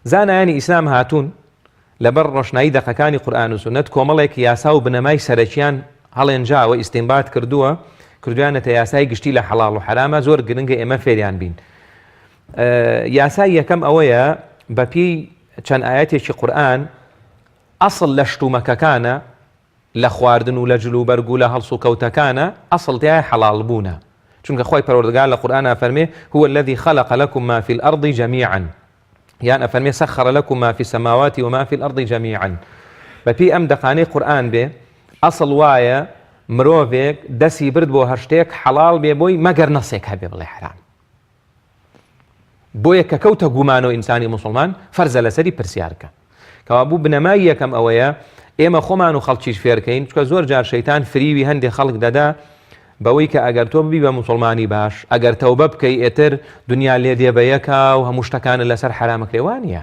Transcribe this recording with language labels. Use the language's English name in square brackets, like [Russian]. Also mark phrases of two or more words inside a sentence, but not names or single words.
[Central Kurdish] زانایانی ئیسلام هاتوون لەبەر ڕۆشنایی دەقەکانی قورئان و سونەت کۆمەڵێک یاسا و بنەمای سەرەکیان هەڵێنجاوە ئیستینبات کردویانەتە یاسای گشتی لە حەڵاڵ و حرامە زۆر گرنگە ئێمە فێریان بین. یاسای یەکەم ئەوەیە بەپی چەند ئاەتێکی قورئان ئەسڵ لە شتومەکەکانە لە خواردن و لە جلوبەرگ و لە هەڵس و کەوتەکانە ئەسڵ تایە حەڵاڵ بوونە، چونکە خۆی پەروەردگار لە قورئانە فەرمێ [Arabic] هو الذي خلق لكم ما في الأرض جميعا [Central Kurdish] یان ئەفەرمێ [Arabic] سەخر لكم ما في السماوات وما في الأرض جميعا. [Central Kurdish] بەپی ئەم دەقانەی قورئان بێ ئەسڵ وایە مرۆڤێک دەستی برد بۆ هەر شتێک حەڵاڵ بێ بۆی مەگەر نەسێک هەبێ بڵێ حرام. بۆیە کە کەوتە گومانەوە ئینسانی مسلمان فەرزە لەسەری پرسیارکە. کەوا بوو بنەمای یەکەم ئەوەیە ئێمە خۆمان و خەڵکیش فێرکەین، چونکە زۆر جار شەیتان فریوی هەندێک خەڵک دەدا بەوەی کە ئەگەر تۆ ببی بە مسلمانی باش، ئەگەر تەوبە بکەی ئێتر دنیا لێ دێ بە یەکە و هەموو شتەکانت لەسەر حرامەکرێوان نیە.